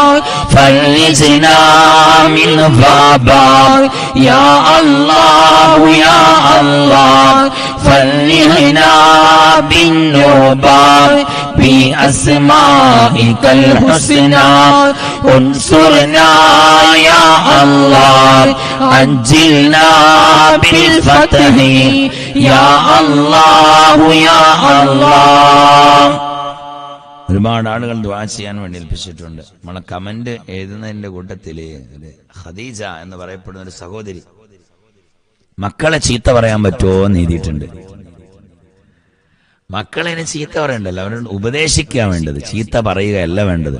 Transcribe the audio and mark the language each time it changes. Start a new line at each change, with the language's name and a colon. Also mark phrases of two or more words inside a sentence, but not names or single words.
Arabic: فرجنا من غابا يا الله يا الله فرحنا بالنوبة بأسمائك الحسنى انصرنا يا الله عجلنا بالفتح يا الله يا الله.
Malayalam: ഒരുപാട് ആളുകൾ ദുആ ചെയ്യാൻ വേണ്ടി ഏൽപ്പിച്ചിട്ടുണ്ട്. നമ്മളെ കമന്റ് എഴുതുന്നതിന്റെ കൂട്ടത്തില് ഖദീജ എന്ന് പറയപ്പെടുന്ന ഒരു സഹോദരി മക്കളെ ചീത്ത പറയാൻ പറ്റുമോ എന്ന് എഴുതിയിട്ടുണ്ട്. മക്കളെ ചീത്ത പറയണ്ടല്ലോ, അവരോട് ഉപദേശിക്കാൻ വേണ്ടത്, ചീത്ത പറയുകയല്ല വേണ്ടത്.